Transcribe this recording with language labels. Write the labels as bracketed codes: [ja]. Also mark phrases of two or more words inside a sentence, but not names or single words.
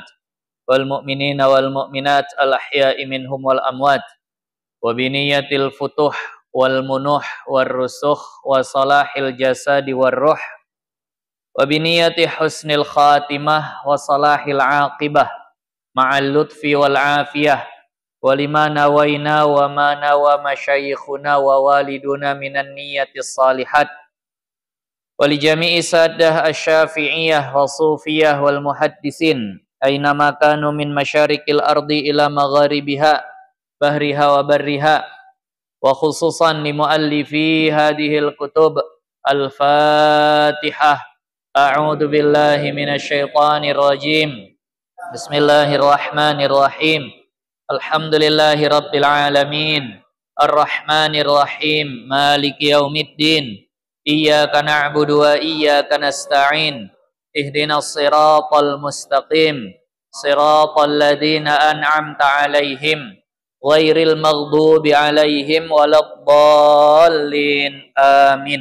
[ar] والمؤمنين والمؤمنات الأحياء منهم والأموات وبنية الفتوح والمنوح والرسوخ و وصلاح الجسد والروح وبنية حسن الخاتمة وصلاح العاقبة مع اللطف والعافية ولما نوينا وما نوى مشايخنا ووالدونا من النيات الصالحات ولجميع السادة الشافعية والصوفية والمحدثين أينما كانوا من مشارق الأرض إلى مغاربها بحرها وبرها وخصوصا لمؤلفي هذه الكتب الفاتحة. أعوذ بالله من الشيطان الرجيم. بسم الله الرحمن الرحيم الحمد لله رب العالمين الرحمن الرحيم مالك يوم الدين إياك نعبد وإياك نستعين اهدنا الصراط المستقيم صراط الذين أنعمت عليهم غير المغضوب عليهم ولا الضالين آمين.